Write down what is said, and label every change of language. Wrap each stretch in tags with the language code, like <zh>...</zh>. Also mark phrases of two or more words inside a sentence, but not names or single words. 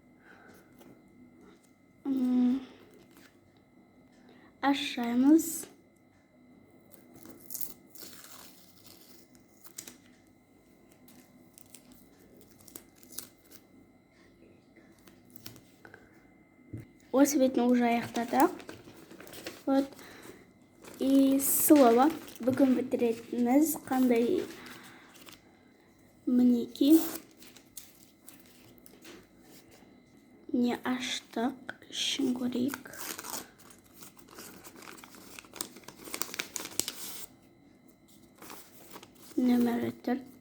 <kk>Ашаймыз. Осы бетін уже аяқтадық.</kk> <ru>Вот. И слово.</ru> <kk>Бүгін бітіретініміз қандай? Мінекей. Не аштық. Ішін көрейік. Нөмірі 4.</kk>